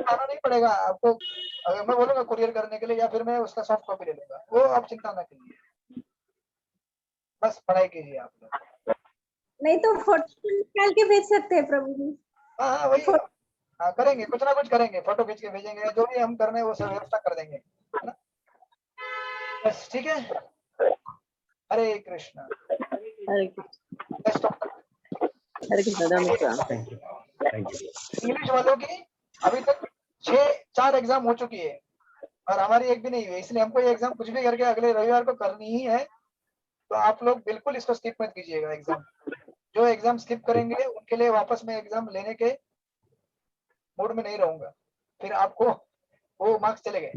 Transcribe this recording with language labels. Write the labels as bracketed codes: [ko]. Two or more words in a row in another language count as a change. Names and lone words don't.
[hi] आना नहीं पड़ेगा आपको, अगर मैं बोलूंगा कुरियर करने के लिए, या फिर मैं उसका [en] soft copy [hi] ले लूंगा, वो आप चिंता ना कीजिए, बस पढ़ाई कीजिए आप लोग। नहीं तो फोटो निकाल के भेज सकते हैं प्रभु जी। हाँ हाँ वही, हाँ करेंगे, कुछ ना कुछ करेंगे, फोटो खींच के भेजेंगे, जो भी हम करना है वो सब व्यवस्था कर देंगे, है ना? बस ठीक है। हरे कृष्णा। हरे कृष्ण [en] Best of [hi] हरे कृष्ण धन्यवाद। [en] Thank you thank you. [hi] इंग्लिश वालों की अभी तक 4 एग्जाम हो चुकी है और हमारी एक भी नहीं हुई, इसलिए हमको ये एग्जाम कुछ भी करके अगले रविवार को करनी ही है। तो आप लोग बिल्कुल इसको स्किप मत कीजिएगा एग्जाम। जो एग्जाम स्किप करेंगे उनके लिए वापस मैं एग्जाम लेने के मूड में नहीं रहूंगा, फिर आपको वो मार्क्स चले गए।